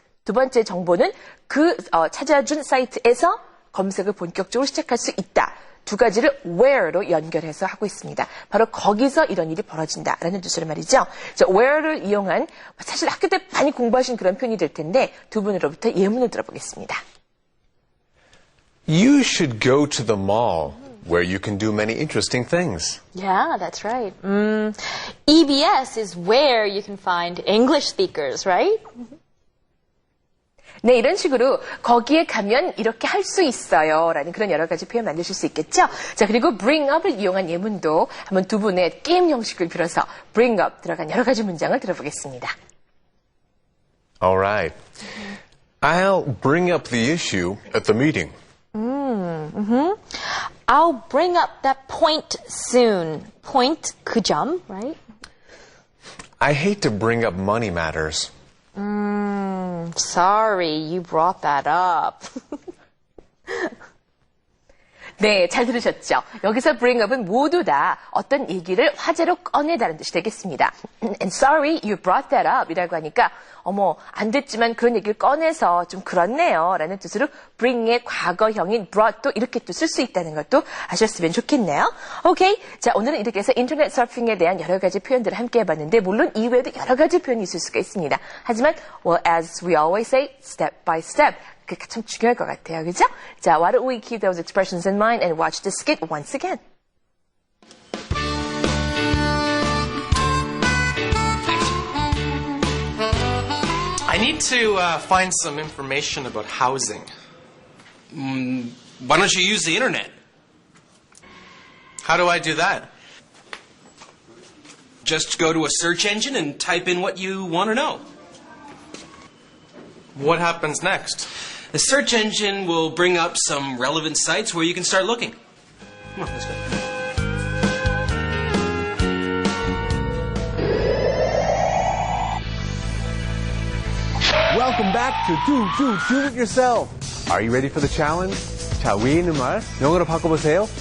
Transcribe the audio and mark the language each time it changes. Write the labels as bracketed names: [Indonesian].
[Korean] 두 번째 정보는 찾아준 사이트에서 검색을 본격적으로 시작할 수 있다. 두 가지를 where로 연결해서 하고 있습니다. 바로 거기서 이런 일이 벌어진다라는 뜻으로 말이죠. 자, where를 이용한 사실 학교 때 많이 공부하신 그런 표현이 될 텐데 두 분으로부터 예문을 들어보겠습니다. [English] You should go to the mall where you can do many interesting things. Yeah, that's right. EBS is where you can find English speakers, right? [Korean] 네, 이런 식으로 거기에 가면 이렇게 할 수 있어요 라는 그런 여러 가지 표현 만드실 수 있겠죠. 자, 그리고 bring up을 이용한 예문도 한번 두 분의 게임 형식을 빌어서 bring up 들어간 여러 가지 문장을 들어보겠습니다. [English] All right. I'll bring up the issue at the meeting. I'll bring up that point soon. Point, [Korean] 그 점, [English] right? I hate to bring up money matters. Sorry, you brought that up. [Korean] 네, 잘 들으셨죠? 여기서 bring up은 모두 다 어떤 얘기를 화제로 꺼내다는 뜻이 되겠습니다. [English] And sorry, you brought that up [Korean] 이라고 하니까 어머, 안 됐지만 그런 얘기를 꺼내서 좀 그렇네요 라는 뜻으로 bring의 과거형인 brought도 이렇게 또 쓸 수 있다는 것도 아셨으면 좋겠네요. 오케이, 자 오늘은 이렇게 해서 인터넷 서핑에 대한 여러 가지 표현들을 함께 해봤는데 물론 이외에도 여러 가지 표현이 있을 수가 있습니다. 하지만 [English] well, as we always say, step by step. [Korean] 그게 참 중요할 것 같아요. 그죠? [English] 자, why don't we keep those expressions in mind and watch the skit once again. I need to find some information about housing. Why don't you use the internet? How do I do that? Just go to a search engine and type in what you want to know. What happens next? The search engine will bring up some relevant sites where you can start looking. Come on, let's go. Welcome back to Do It Yourself. Are you ready for the challenge? [Korean] 자, 위에 있는 말 영어로 바꿔보세요.